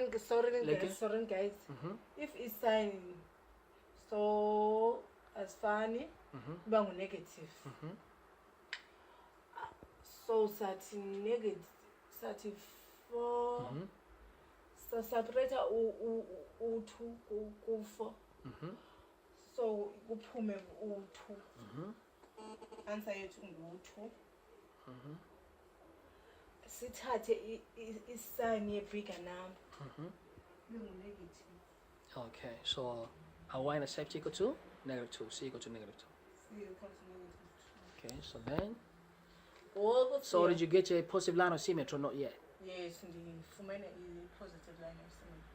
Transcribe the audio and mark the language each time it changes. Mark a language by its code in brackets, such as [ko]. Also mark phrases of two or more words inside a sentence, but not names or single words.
[en] Like guys. Mhm. If it's sign so as funny, Mhm. bang negative. Mhm. [xh] So sati 4. Mhm. So separate u2 ku4. Mhm. So kuphume u2. Mhm. Answer yethu ngu2. Mhm. Sithathe isign ye- [en] bigger number. Mhm. Negative. Okay. So y intercept equal to -2. C equal to -2. C equals -2. Okay. So then. Oh, So did you get your positive line of symmetry or not yet? Yes, ndifumene i-positive line of symmetry.